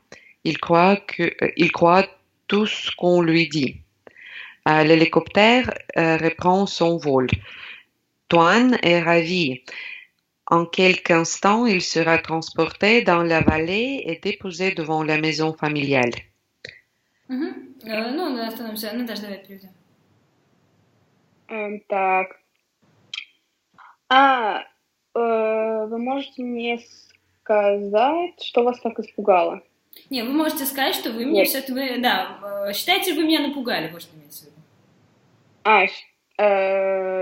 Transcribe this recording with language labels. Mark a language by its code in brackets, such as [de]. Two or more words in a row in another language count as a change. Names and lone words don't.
[fr] Il croit tout ce qu'on lui dit. L'hélicoptère reprend son vol. Toine est ravi. En quelques instants, il sera transporté dans la vallée et déposé devant la maison familiale. [ru] Ну, остановимся. Наташа, давай переведем. Так. Вы можете мне сказать, что вас так испугало? Не, вы можете сказать, что вы мне все-таки... Да, считайте, вы меня напугали, вот что имеется в виду.